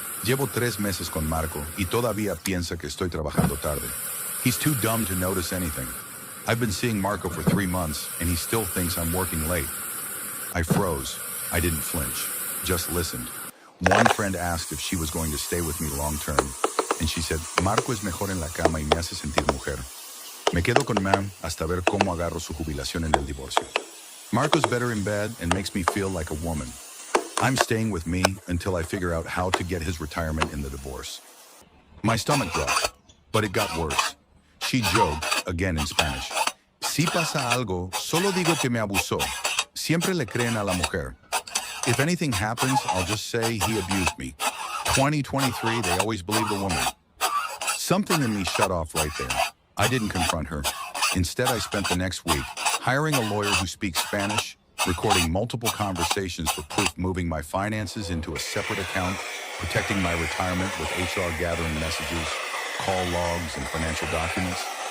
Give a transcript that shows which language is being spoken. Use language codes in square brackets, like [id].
[es] Llevo 3 meses con Marco y todavía piensa que estoy trabajando tarde. [en] He's too dumb to notice anything. I've been seeing Marco for 3 months and he still thinks I'm working late." I froze. I didn't flinch, just listened. One friend asked if she was going to stay with me long term, and she said, [es] "Marco es mejor en la cama y me hace sentir mujer. Me quedo con Mam hasta ver cómo agarro su jubilación en el divorcio. [en] Marco's better in bed and makes me feel like a woman. I'm staying with me until I figure out how to get his retirement in the divorce." My stomach dropped, but it got worse. She joked, again in Spanish, [es] "Si pasa algo, solo digo que me abusó. Siempre le creen a la mujer. [en] If anything happens, I'll just say he abused me. 2023, they always believe the woman." Something in me shut off right there. I didn't confront her. Instead, I spent the next week hiring a lawyer who speaks Spanish, recording multiple conversations for proof, moving my finances into a separate account, protecting my retirement with HR gathering messages, call logs, and financial documents.